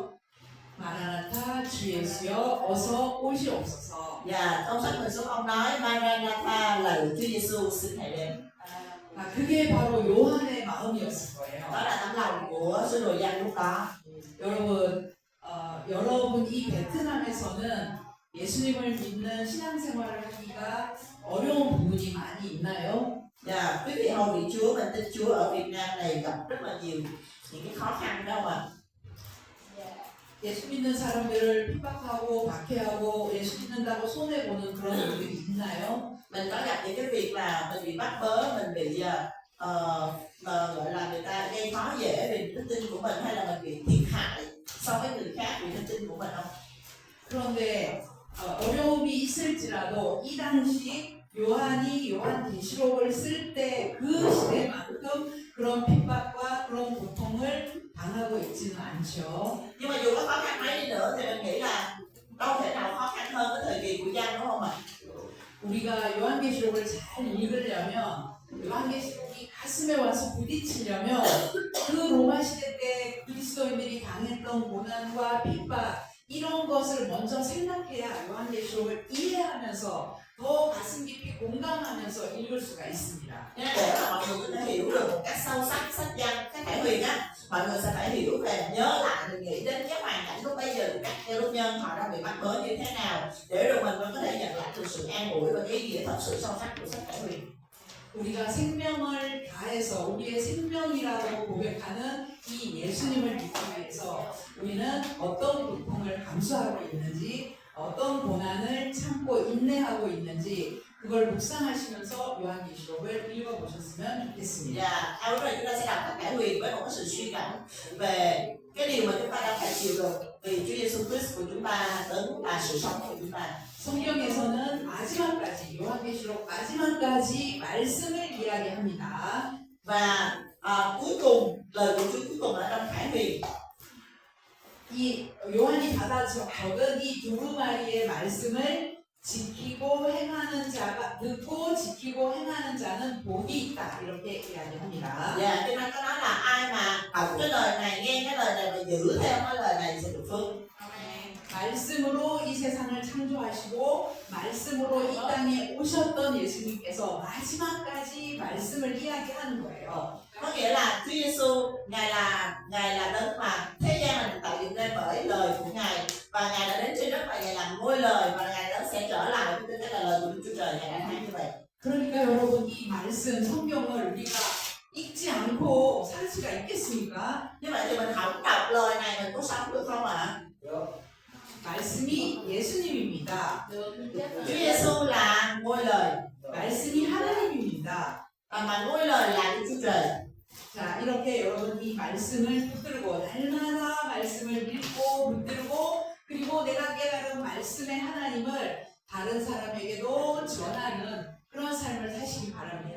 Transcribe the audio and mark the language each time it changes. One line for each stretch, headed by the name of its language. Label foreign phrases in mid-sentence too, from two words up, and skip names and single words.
Korean: 마라나타 주 예수여 어서 오시옵소서.
Vietnamese: Và ông xách mình xuống, ông nói Maranatha, lạy Chúa Giêsu xin hãy đến.
Korean: 그게 바로 요한의 마음이었을
Vietnamese: Đó
Korean: 거예요.
Vietnamese: là tấm lòng của sứ đồ Giăng lúc đó.
Korean: 여러분 이 베트남에서는 예수님을 믿는 신앙생활을 하기가 어려운 부분이 많이 있나요?
Vietnamese: Và quý vị hầu vị Chúa, mình tin Chúa ở Việt Nam này gặp rất là nhiều những cái khó khăn đâu mà.
Korean: 예수 믿는 사람들을 핍박하고 박해하고 예수 믿는다고 손해보는 그런 일들이 있나요?
Vietnamese: Mình có gặp những cái việc là mình bị bắt bớ, mình bị gọi là người ta gây khó dễ về đức tin của mình, hay là mình bị thiệt hại so với người khác vì đức tin của mình không?
Korean: 그런데 어려움이 있을지라도 이 당시 요한이 요한계시록을 쓸 때 그 시대만큼 그런 핍박과 그런 고통을 당하고 있지는 않죠.
Vietnamese: Nhưng mà dù có khó khăn mấy đi nữa thì mình nghĩ là đâu thể nào khó khăn hơn cái thời kỳ của Giăng, đúng không ạ?
Korean: 우리가 요한계시록을 잘 읽으려면 요한계시록이 가슴에 와서 부딪히려면 그 로마 시대 때 그리스도인들이 당했던 고난과 핍박 이런 것을 먼저 생각해야 요한계시록을 이해하면서 더 가슴 깊이 공감하면서 읽을 수가 있습니다.
Vietnamese: Nên để mà mọi người có thể hiểu được một cách sâu sắc sách Giăng, sách Khải Huyền á, mọi người sẽ phải hiểu về, nhớ lại, mình nghĩ đến cái hoàn cảnh lúc bây giờ của các cơ đốc nhân, họ đang bị bắt bớ như thế nào, để rồi mình vẫn có thể nhận lại được sự an ủi và cái ý nghĩa thật sự sâu sắc của sách Khải Huyền.
Korean: 우리가 생명을 다해서 우리의 생명이라고 고백하는 이 예수님을 믿기 위해서 우리는 어떤 고통을 감수하고 있는지 어떤 고난을 참고 인내하고 있는지 그걸 묵상하시면서 요한계시록을 읽어보셨으면 좋겠습니다.
Vietnamese: Và sau đó là chúng ta sẽ đọc sách Khải Huyền với một cái sự suy gẫm về cái điều mà chúng ta đang phải chịu được vì Chúa Giêsu Christ của chúng ta đến là sự sống của chúng ta.
Korean: 성경에서는 마지막까지 요한계시록 마지막까지 말씀을 이야기합니다.
Vietnamese: Và cuối cùng lời của Chúa cuối cùng ở trong Khải Huyền.
Korean: 이 요한이 받아 적은 이 두루마리의 말씀을 지키고 행하는 자가 듣고 지키고 행하는 자는 복이 있다 이렇게 이야기합니다.
Vietnamese: Và cho nên có nói là ai mà đọc cái lời này, nghe cái lời này và giữ theo cái lời này sẽ được phước.
Korean: 말씀으로 이 세상을 창조하시고 말씀으로 이 땅에 오셨던 예수님께서 마지막까지 말씀을 이야기하는 거예요.
Vietnamese: Có nghĩa là Chúa Giêsu ngài là đấng mà thế gian này tạo dựng nên bởi lời của ngài, và ngài đã đến trên đất và ngài làm ngôi lời, và ngài đã sẽ trở lại với cái là lời của Đức Chúa Trời, ngài đã nói như vậy.
Korean: 그러니까 여러분 이 말씀 성경을 우리가 읽지 않고 살 수가 있겠습니까?
Vietnamese: Như vậy thì mình không đọc lời này mình có sống được không ạ?
Korean: 말씀이 예수님입니다.
Vietnamese: Chúa Giêsu là ngôi lời,
Korean: 말씀이 하나님입니다.
Vietnamese: mà ngôi lời là Đức Chúa Trời.
Korean: 자, 이렇게 여러분 이 말씀을 붙들고 날마다 말씀을 읽고 붙들고 그리고 내가 깨달은 말씀의 하나님을 다른 사람에게도 전하는 그런 삶을 사시기 바랍니다.